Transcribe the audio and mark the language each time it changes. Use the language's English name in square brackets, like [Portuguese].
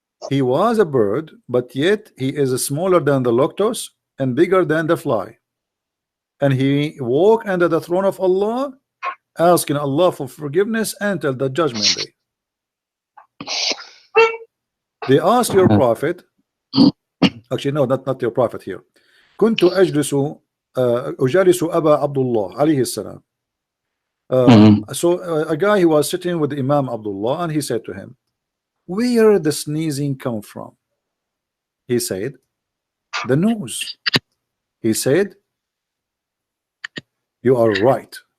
[English] He was a bird, but yet he is smaller than the luctus and bigger than the fly. And he walk under the throne of Allah, asking Allah for forgiveness until the judgment day. They asked your Prophet, actually no, not your Prophet here. [Arabic] كنت أجلس أبا عبد الله عليه السلام. [English] So a guy who was sitting with Imam Abdullah, and he said to him, where the sneezing come from? He said, the nose. He said, you are right.